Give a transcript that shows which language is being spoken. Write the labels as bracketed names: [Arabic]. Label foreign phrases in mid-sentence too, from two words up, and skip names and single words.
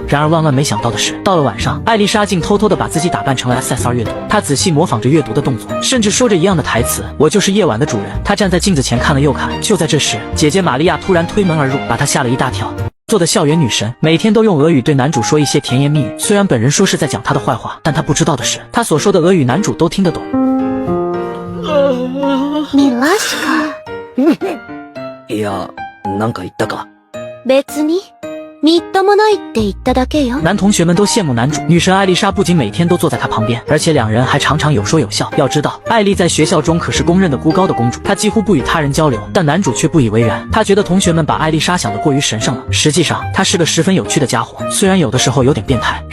[Chinese] 然而万万没想到的是，到了晚上，艾丽莎竟偷偷地把自己打扮成了 SSR 阅读，她仔细模仿着阅读的动作，甚至说着一样的台词：“我就是夜晚的主人。” 她站在镜子前看了又看，就在这时，姐姐玛利亚突然推门而入，把她吓了一大跳。做的校园女神，每天都用俄语对男主说一些甜言蜜语，虽然本人说是在讲他的坏话，但他不知道的是，他所说的俄语男主都听得懂。 [Japanese] ミラシカ。いや、なんか言ったか。別に。みっともないって言っただけよ。 [Chinese] 男同学们都羡慕男主，女神艾丽莎不仅每天都坐在他旁边，而且两人还常常有说有笑。要知道，艾丽在学校中可是公认的孤高的公主，她几乎不与他人交流，但男主却不以为然。他觉得同学们把艾丽莎想得过于神圣了，实际上她是个十分有趣的家伙，虽然有的时候有点变态。